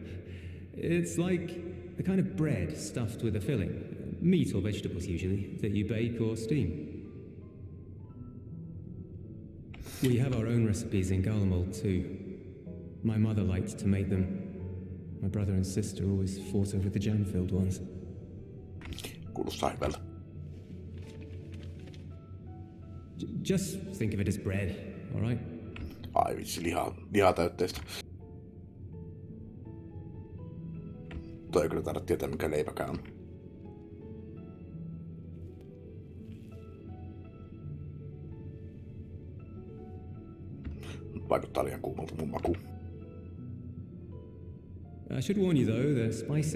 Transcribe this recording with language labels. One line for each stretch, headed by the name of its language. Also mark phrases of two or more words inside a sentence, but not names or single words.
English: It's like a kind of bread stuffed with a filling. Meat or vegetables, usually, that you bake or steam. We have our own recipes in Garlemald, too. My mother liked to make them. My brother and sister always fought over the jam-filled ones.
Finnish: Kuulostaa hyvältä.
English: Just think of it as bread, all right?
Finnish: Ai vitsi, lihaa täytteistä. Toi ei kyllä tarvitse tietää, mikä leipäkään on. Vaikuttaa liian kuumalta mun makuun.
English: I should warn you though, they're spicy.